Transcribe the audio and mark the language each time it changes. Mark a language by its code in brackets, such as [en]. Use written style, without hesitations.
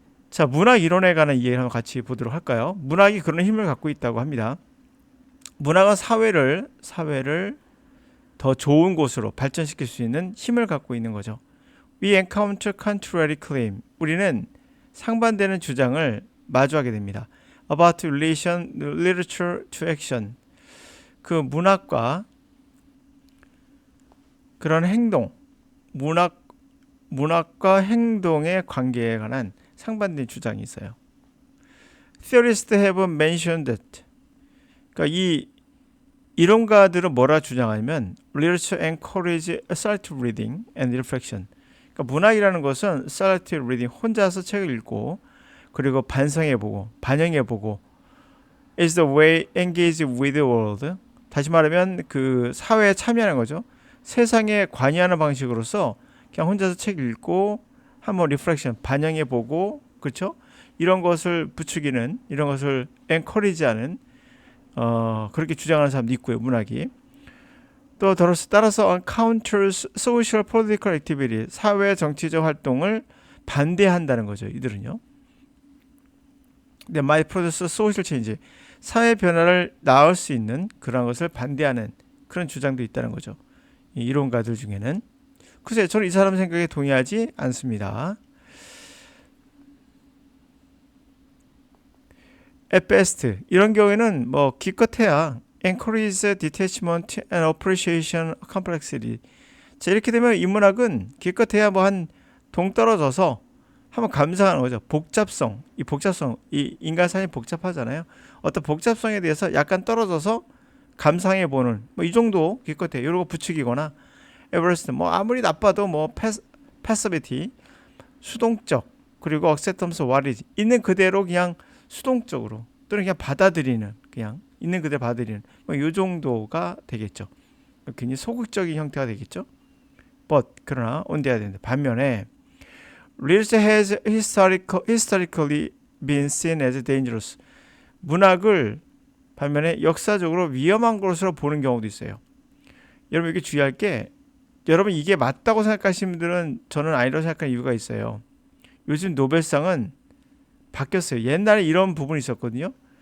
[ko] 자, 문학 이론에 관한 이해를 한번 같이 보도록 할까요? 문학이 그런 힘을 갖고 있다고 합니다. 문학은 사회를 더 좋은 곳으로 발전시킬 수 있는 힘을 갖고 있는 거죠. [en] We encounter contrary claim. [ko] 우리는 상반되는 주장을 마주하게 됩니다. [en] About relation literature to action. [ko] 그 문학과 그런 행동, 문학과 행동의 관계에 관한 상반된 주장이 있어요. [en] Theorists have mentioned that. [ko] 그러니까 이 이론가들은 뭐라 주장하냐면 [en] literature encourage selective reading and reflection. [ko] 그러니까 문학이라는 것은 [en] selective reading, [ko] 혼자서 책을 읽고 그리고 반성해보고 반영해보고 [en] is the way engage with the world. [ko] 다시 말하면 그 사회에 참여하는 거죠. 세상에 관여하는 방식으로서 그냥 혼자서 책 읽고 한번 리프렉션 반영해보고 그렇죠? 이런 것을 부추기는 이런 것을 encourage하는 그렇게 주장하는 사람도 있고요. 문학이. 또 따라서 [en] counters social political activity, [ko] 사회 정치적 활동을 반대한다는 거죠. 이들은요. 근데 [en] might produce social change, [ko] 사회 변화를 낳을 수 있는 그런 것을 반대하는 그런 주장도 있다는 거죠. 이 이론가들 중에는. 글쎄요, 저는 이 사람 생각에 동의하지 않습니다. [en] At best, [ko] 이런 경우에는 뭐 기껏해야 [en] encourage detachment and appreciation complexity. [ko] 자, 이렇게 되면 인문학은 기껏해야 뭐 한 동떨어져서 한번 감상하는 거죠. 복잡성, 이 인간 삶이 복잡하잖아요. 어떤 복잡성에 대해서 약간 떨어져서 감상해보는 뭐 이 정도 기껏해 이런 거 부추기거나 에버레스트 뭐 아무리 나빠도 뭐 패시비티 수동적 그리고 [en] acceptance what is [ko] 있는 그대로 그냥 수동적으로 또는 그냥 받아들이는 그냥 있는 그대로 받아들이는 뭐 이 정도가 되겠죠. 굉장히 소극적인 형태가 되겠죠. [en] But 그러나 on the other hand 반면에 literature has historically been seen as dangerous. [ko] 문학을 반면에 역사적으로 위험한 것으로 보는 경우도 있어요. 여러분 이게 주의할 게 여러분 이게 맞다고 생각하시는 분들은 저는 아니라고 생각하는 이유가 있어요. 요즘 노벨상은 바뀌었어요. 옛날에 이런 부분이 있었거든요.